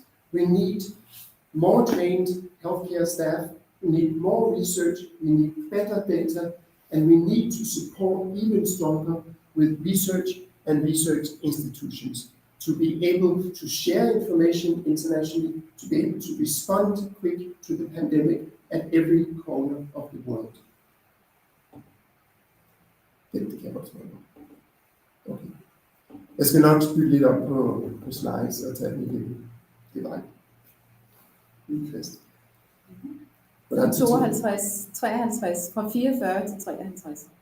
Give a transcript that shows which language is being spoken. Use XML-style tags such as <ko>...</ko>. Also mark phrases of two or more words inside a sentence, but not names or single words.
<en>We need more trained healthcare staff, we need more research, we need better data, and we need to support even stronger with research and research institutions to be able to share information internationally, to be able to respond quick to the pandemic at every corner of the world.</en> <da>Det kan godt være. Okay. Jeg skal nok spille lidt op på slides og tage dem igennem. Det var udkast. Fra 52, 53, fra 44 til 53.</da>